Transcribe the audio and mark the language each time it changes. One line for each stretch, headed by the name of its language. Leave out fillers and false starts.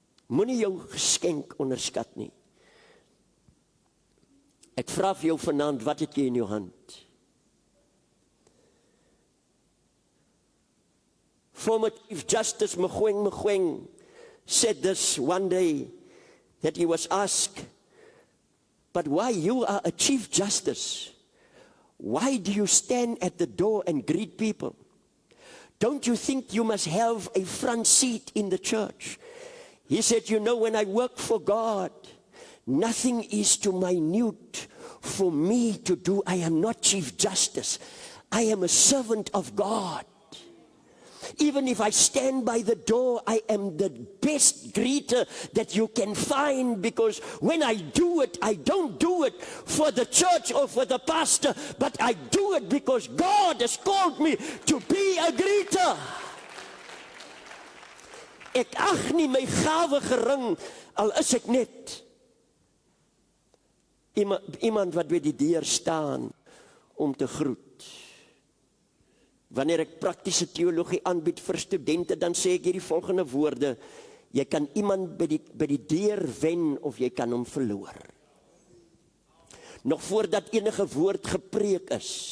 Afrikaans: Moenie jou geskenk onderskat nie. Ek vra vir jou vanaand, wat het jy in jou hand?
English: Former Chief Justice Mogoeng said this one day, that he was asked, but why you are a Chief Justice? Why do you stand at the door and greet people? Don't you think you must have a front seat in the church? He said, you know, when I work for God, nothing is too minute for me to do. I am not Chief Justice. I am a servant of God. Even if I stand by the door, I am the best greeter that you can find, because when I do it, I don't do it for the church or for the pastor, but I do it because God has called me to be a greeter.
Afrikaans: Ek ag nie my gawe gering, al is ek net iemand wat by die deur staan om te groet. Wanneer ek praktiese teologie aanbied vir studente, dan sê ek hierdie volgende woorde: jy kan iemand by die deur wen of jy kan hom verloor. Nog voordat enige woord gepreek is.